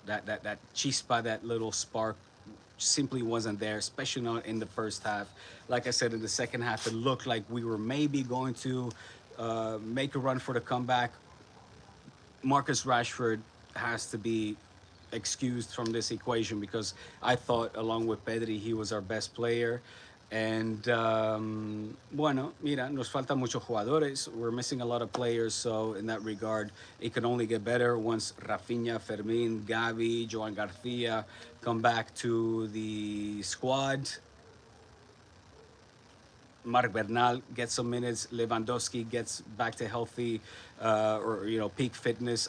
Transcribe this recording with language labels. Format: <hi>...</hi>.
<en>That chispa, that little spark, simply wasn't there, especially not in the first half. Like I said, in the second half, it looked like we were maybe going to make a run for the comeback. Marcus Rashford has to be excused from this equation because I thought, along with Pedri, he was our best player. And</en> <es>bueno, mira, nos faltan muchos jugadores.</es> <en>We're missing a lot of players, so in that regard, it can only get better once Rafinha, Fermin, Gavi, Joan Garcia come back to the squad. Marc Bernal gets some minutes. Lewandowski gets back to healthy or peak fitness.</en>